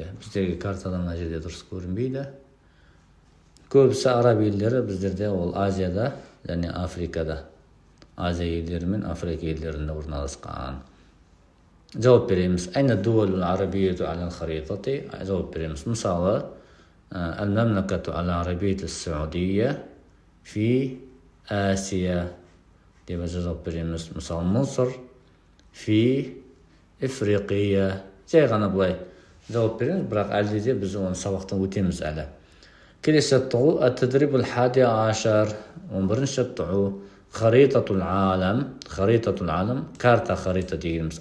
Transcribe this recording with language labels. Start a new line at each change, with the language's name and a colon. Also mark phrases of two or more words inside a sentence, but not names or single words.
Kazakh: Біздерге картадан мына жерде дұрыс көрінбейді. Көбісі араб елдері біздерде ол Азияда және Африкада. Азия елдері мен Африка елдерінде орналасқан. Жауап береміз.
Arabic: أين الدول العربية على الخريطة.
Kazakh: Жауап береміз. Мысалы,
Arabic: المملكة العربية السعودية في آسيا
Kazakh: деп жауап береміз.
Arabic: Мысалы, مصر في إفريقيا.
Kazakh: Жай ғана былай жауап береміз, бірақ әлде де біз оны сабақтан өтеміз әлі. Келесі жаттығу
Arabic: التدريب الحادي عشر,
Kazakh: 11-ші жаттығу
Arabic: خريطة العالم، خريطة العالم,
Kazakh: карта харита дегеніміз.